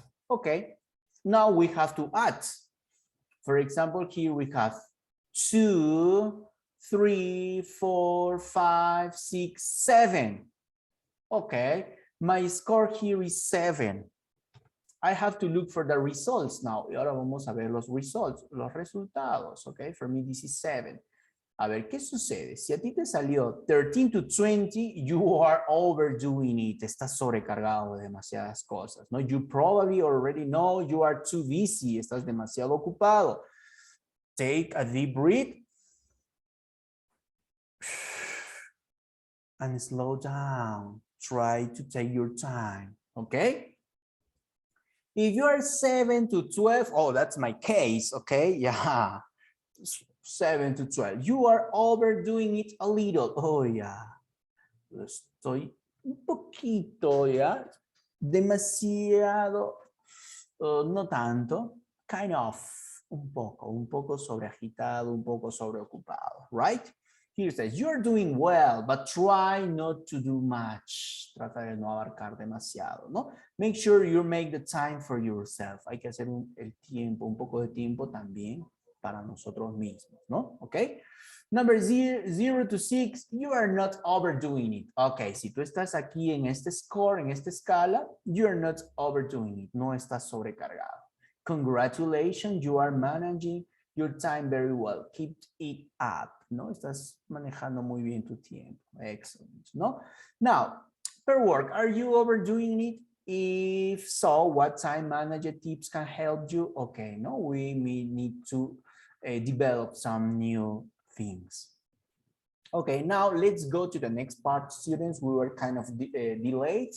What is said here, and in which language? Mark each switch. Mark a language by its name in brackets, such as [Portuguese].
[English] Okay, now we have to add. For example, here we have 2, 3, 4, 5, 6, 7. Okay, my score here is 7. I have to look for the results now. [Spanish] Y ahora vamos a ver los results, los resultados. [English] Okay, for me this is 7. [Spanish] A ver, ¿qué sucede? Si a ti te salió [English] 13 to 20, you are overdoing it. [Spanish] Estás sobrecargado de demasiadas cosas, ¿no? [English] You probably already know you are too busy. [Spanish] Estás demasiado ocupado. [English] Take a deep breath. And slow down. Try to take your time, okay? If you are 7 to 12, oh, that's my case, okay? Yeah, 7 to 12. You are overdoing it a little. [Spanish] Oh, yeah. Estoy un poquito, ¿ya? Demasiado, no tanto. [English] Kind of, [Spanish] un poco sobreagitado, un poco sobreocupado, right? [English] Here says, you're doing well, but try not to do much. [Spanish] Trata de no abarcar demasiado, ¿no? [English] Make sure you make the time for yourself. [Spanish] Hay que hacer el tiempo, un poco de tiempo también para nosotros mismos, ¿no? [English] Okay. Number 0 to 6, you are not overdoing it. [Spanish] Okay, si tú estás aquí en este score, en esta escala, [English] you are not overdoing it. [Spanish] No estás sobrecargado. [English] Congratulations, you are managing your time very well. Keep it up, ¿no? [Spanish] Estás manejando muy bien tu tiempo. [English] Excellent, ¿no? Now, per work, are you overdoing it? If so, what time manager tips can help you? Okay, no, we may need to develop some new things. Okay, now let's go to the next part, students. We were kind of delayed.